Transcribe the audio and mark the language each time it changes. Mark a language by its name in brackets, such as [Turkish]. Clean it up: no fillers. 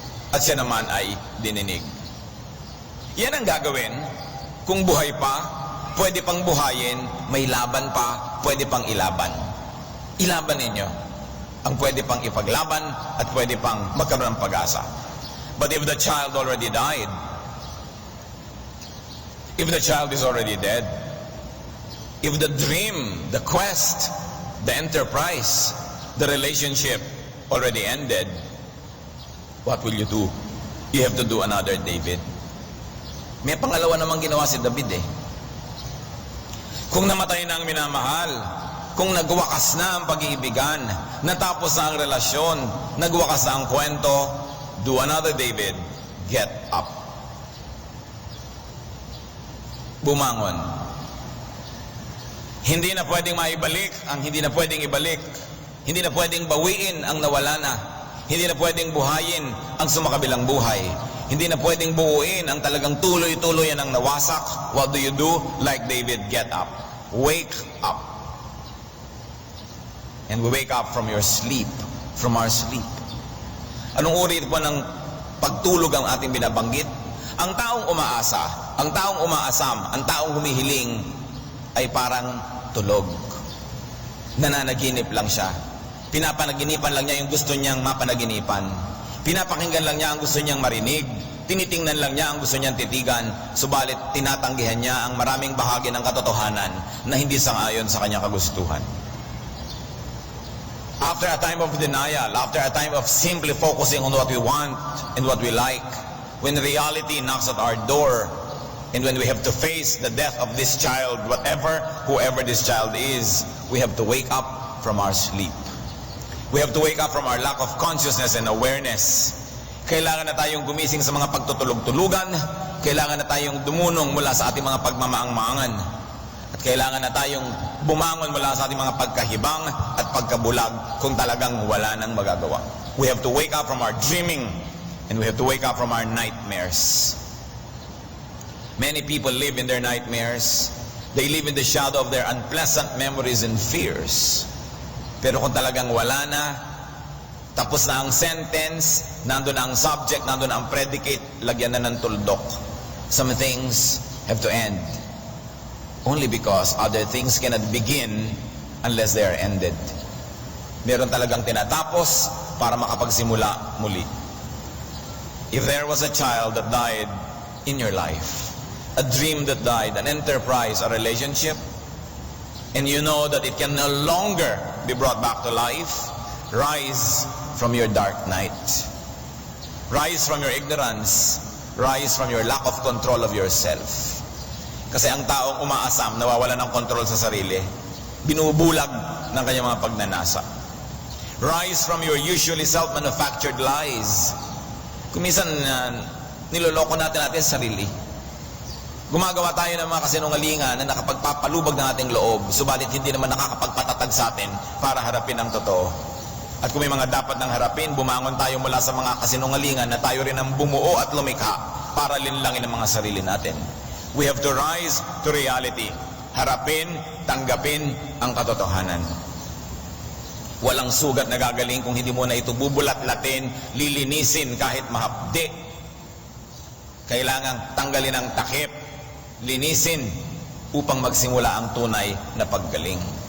[Filipino] At siya naman ay dininig. Yan ang gagawin. Kung buhay pa, pwede pang buhayin, may laban pa, pwede pang ilaban. Ilaban ninyo ang pwede pang ipaglaban at pwede pang magkaroon ng pag-asa. [English] But if the child already died, if the child is already dead, if the dream, the quest, the enterprise, the relationship already ended, what will you do? You have to do another David. [Filipino] May pangalawa namang ginawa si David eh. Kung namatay na ang minamahal, kung nagwakas na ang pag-iibigan, natapos na ang relasyon, nagwakas na ang kwento, [English] do another David, get up. [Filipino] Bumangon. Hindi na pwedeng maibalik ang hindi na pwedeng ibalik. Hindi na pwedeng bawiin ang nawala na. Hindi na pwedeng buhayin ang sumakabilang buhay. Hindi na pwedeng buuin ang talagang tuloy-tuloy ang nawasak. [English] What do you do? Like David, get up. Wake up. And we wake up from your sleep, from our sleep. [Filipino] Anong uri po ng pagtulog ang ating binabanggit? Ang taong umaasa, Ang taong umaasam, ang taong humihiling ay parang tulog. Nananaginip lang siya. Pinapanaginipan lang niya yung gusto niyang mapanaginipan. Pinapakinggan lang niya ang gusto niyang marinig. Tinitingnan lang niya ang gusto niyang titigan. Subalit tinatanggihan niya ang maraming bahagi ng katotohanan na hindi sangayon sa kanyang kagustuhan. [English] After a time of denial, after a time of simply focusing on what we want and what we like, when reality knocks at our door, and when we have to face the death of this child, whoever this child is, we have to wake up from our sleep. We have to wake up from our lack of consciousness and awareness. [Filipino] Kailangan na tayong gumising sa mga pagtutulog-tulugan. Kailangan na tayong dumunong mula sa ating mga pagmamaang-maangan. At kailangan na tayong bumangon mula sa ating mga pagkahibang at pagkabulag kung talagang wala nang magagawa. [English] We have to wake up from our dreaming and we have to wake up from our nightmares. Many people live in their nightmares. They live in the shadow of their unpleasant memories and fears. [Filipino] Pero kung talagang wala na, tapos na ang sentence, nandun na ang subject, nandun na ang predicate, lagyan na ng tuldok. [English] Some things have to end. Only because other things cannot begin unless they are ended. [Filipino] Meron talagang tinatapos para makapagsimula muli. [English] If there was a child that died in your life, a dream that died, an enterprise, a relationship, and you know that it can no longer be brought back to life, rise from your dark night. Rise from your ignorance. Rise from your lack of control of yourself. [Filipino] Kasi ang taong umaasam, nawawala ng control sa sarili, binubulag ng kanyang mga pagnanasa. [English] Rise from your usually self-manufactured lies. [Filipino] Kuminsan, niloloko natin sa sarili. Gumagawa tayo ng mga kasinungalingan na nakapagpapalubag ng ating loob, subalit hindi naman nakakapagpatatag sa atin para harapin ang totoo. At kung may mga dapat nang harapin, bumangon tayo mula sa mga kasinungalingan na tayo rin ang bumuo at lumikha para linlangin ang mga sarili natin. [English] We have to rise to reality. [Filipino] Harapin, tanggapin ang katotohanan. Walang sugat na gagaling kung hindi mo na ito bubulat-latin, lilinisin kahit mahapdi. Kailangang tanggalin ang takip, linisin upang magsimula ang tunay na paggaling.